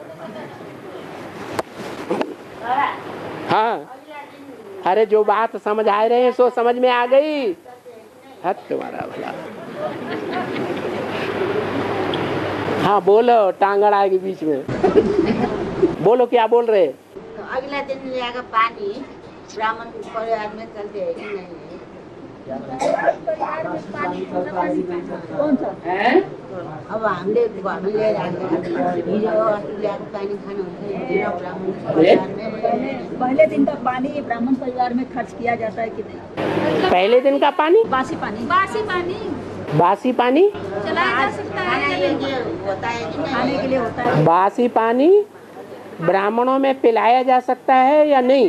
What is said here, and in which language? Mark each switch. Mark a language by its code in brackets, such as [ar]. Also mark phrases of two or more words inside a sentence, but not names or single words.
[hi] हाँ, अरे जो बात समझ आ रहे हैं सो समझ में आ गई। है तुम्हारा भला। हाँ बोलो, टांगड़ आएगी बीच में। बोलो क्या बोल रहे? तो अगला दिन जाएगा पानी ब्राह्मण परिवार में चलते है कि नहीं? [ne] अब हामीले घरमा लिएर ल्याएको पानी खानु [hi] पहले दिन का पानी ब्राह्मण परिवार में खर्च किया जाता है कि नहीं? पहले दिन का पानी, बासी पानी, बासी पानी बासी पानी चलाया जा सकता है। होता है कि नहीं? खाने के लिए होता है। बासी पानी ब्राह्मणों में पिलाया जा सकता है या नहीं?